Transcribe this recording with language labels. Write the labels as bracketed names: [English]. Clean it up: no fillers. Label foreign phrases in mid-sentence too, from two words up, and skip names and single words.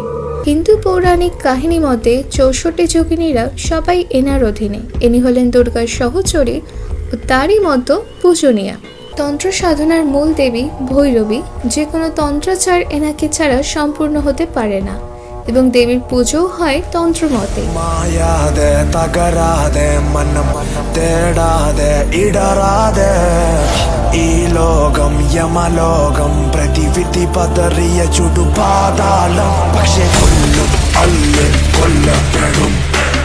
[Bangla] হিন্দু পৌরাণিক কাহিনী মতে 64 যোগিনীরা সবাই এনার অধীনে। ইনি হলেন দুর্গার সহচরী ও তারই মতো পূজনীয়া। তন্ত্র সাধনার মূল দেবী ভৈরবী। যে কোনো তন্ত্রাচার এনাকে ছাড়া সম্পূর্ণ হতে পারে না এবং দেবীর পুজোও হয় তন্ত্রমতে। [Malayalam] ഈ ലോകം യമലോകം പ്രതിവിധി പതറിയ ചുടുപാതാളം പക്ഷെ കൊല്ലും അല്ലെ കൊല്ലപ്പെടും